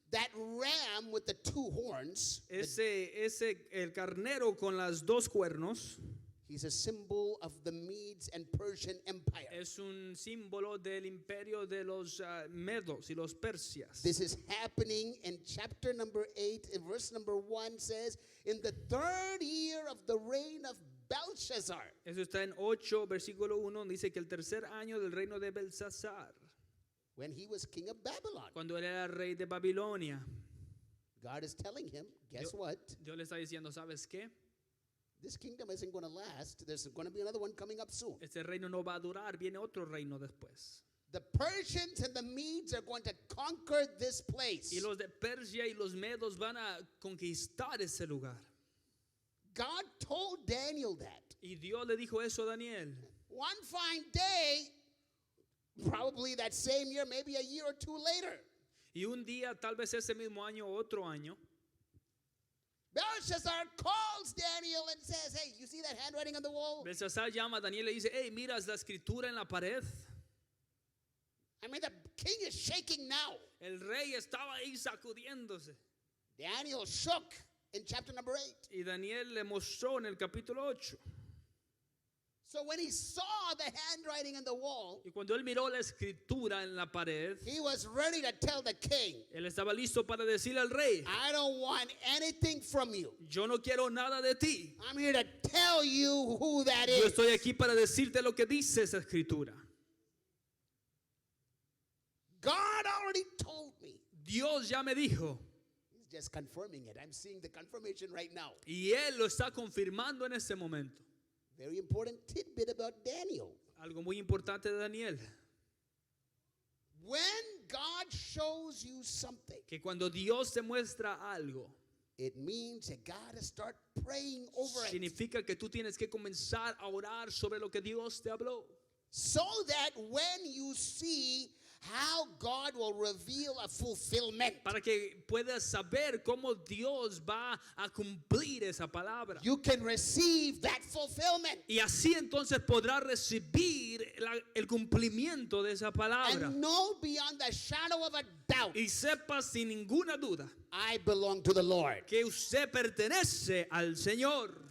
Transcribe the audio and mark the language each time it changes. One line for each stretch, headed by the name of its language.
English: That ram with the two horns,
Spanish: El carnero con las dos cuernos
English: he's a symbol of the Medes and Persian Empire.
Spanish: es un símbolo del imperio de los medos y los persias.
English: This is happening in chapter number 8, in verse number 1 says, in the 3rd year of the reign of Belshazzar.
Spanish: Eso está en 8, versículo 1, dice que el tercer año del reino de Belsasar,
English: When he was king of Babylon.
Spanish: cuando él era rey de Babilonia.
English: God is telling him, guess what?
Spanish: Dios le está diciendo, ¿sabes qué?
English: This kingdom isn't going to last. There's going to be another one coming up soon.
Spanish: Este reino no va a durar, viene otro reino después.
English: The Persians and the Medes are going to conquer this place.
Spanish: Y los de Persia y los medos van a conquistar ese lugar.
English: God told Daniel that.
Spanish: Y Dios le dijo eso a Daniel.
English: One fine day, probably that same year, maybe a year or two later,
Spanish: Y un día, tal vez ese mismo año o otro año,
English: Belshazzar calls Daniel and says, hey, you see that handwriting on the wall?
Spanish: Belsasar llama a Daniel y le dice, hey, ¿miras la escritura en la pared?
English: I mean, the king is shaking now.
Spanish: El rey estaba ahí sacudiéndose.
English: Daniel shook in chapter number 8.
Spanish: Y Daniel le mostró en el capítulo 8.
English: So when he saw the handwriting on the wall,
Spanish: Y cuando él miró la escritura en la pared,
English: he was ready to tell the king,
Spanish: él estaba listo para decirle al rey,
English: I don't want anything from you.
Spanish: yo no quiero nada de ti.
English: I'm here to tell you who that
Spanish: Yo
English: is.
Spanish: estoy aquí para decirte lo que dice esa escritura.
English: God already told me.
Spanish: Dios ya me dijo.
English: He's just confirming it. I'm seeing the confirmation right now.
Spanish: Y él lo está confirmando en este momento.
English: Very important tidbit about Daniel.
Spanish: Algo muy importante de Daniel.
English: When God shows you something,
Spanish: Que cuando Dios te muestra algo,
English: it means you got to start praying over it.
Spanish: significa que tú tienes que comenzar a orar sobre lo que Dios te habló.
English: So that when you see how God will reveal a fulfillment,
Spanish: Para que puedas saber cómo Dios va a cumplir esa palabra.
English: you can receive that fulfillment.
Spanish: Y así entonces podrás recibir el cumplimiento de esa palabra.
English: And know beyond the shadow of a doubt,
Spanish: Y sepas sin ninguna duda
English: I belong to the Lord.
Spanish: que usted pertenece al Señor.